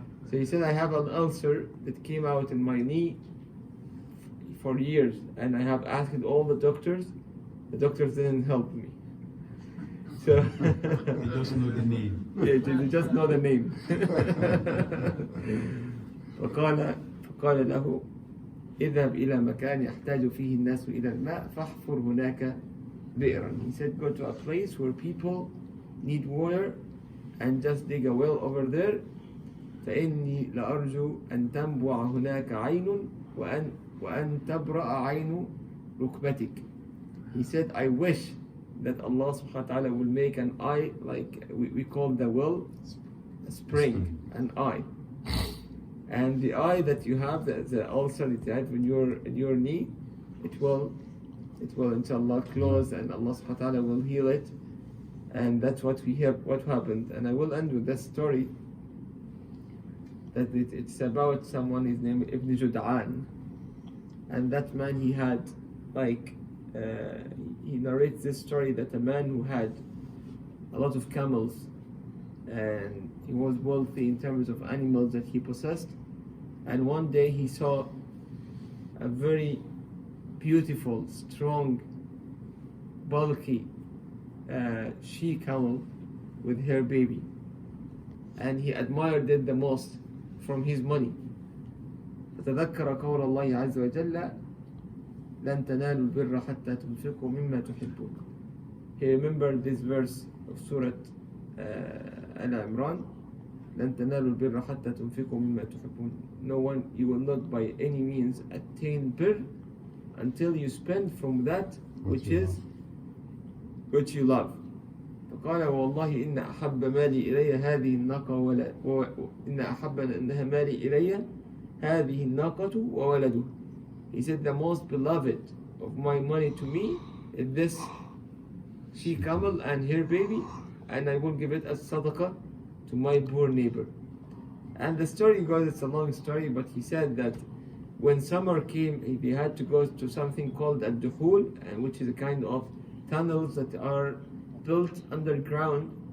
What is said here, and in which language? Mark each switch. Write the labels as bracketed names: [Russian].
[English] So he said I have an ulcer that came out in my knee for years and I have asked all the doctors didn't help me. So he doesn't know the name. Yeah, they just know the name. [Arabic] فقال له اذهب إلى مكان يحتاج فيه الناس إلى الماء فاحفر هناك بئرا. [English] He said go to a place where people need water and just dig a well over there. [Arabic] فإني لأرجو أن تنبع هناك عين وأن تبرأ عين ركبتك. [English] He said I wish that Allah subhanahu wa ta'ala will make an eye, like we call the well a spring, an eye. And the eye that you have, the ulcer that you have in your knee, it will inshallah close and Allah subhanahu wa ta'ala will heal it. And that's what we have, what happened. And I will end with this story that it's about someone, his name Ibn Jud'an. And that man, he had he narrates this story that a man who had a lot of camels and he was wealthy in terms of animals that he possessed, and one day he saw a very beautiful, strong, bulky she camel with her baby, and he admired it the most from his money. [Arabic] فتذكر قول الله عز وجل لن تنالوا البر حتى تنفقوا مما تحبون. [English] He remembered this verse of Surah Al-Imran. [Arabic] لن تنالوا البر حتى تنفقوا مما تحبون. [English] You will not by any means attain bir until you spend from that which you love. [Arabic] فقال والله إن أحب مالي إلي هذه الناقة إن أحب إنها مالي إلي هذه الناقة وولده. [English] He said the most beloved of my money to me is this she camel and her baby, and I will give it as sadaqah to my poor neighbor. And the story goes, it's a long story, but he said that when summer came, he had to go to something called ad-duhul, which is a kind of tunnels that are built underground.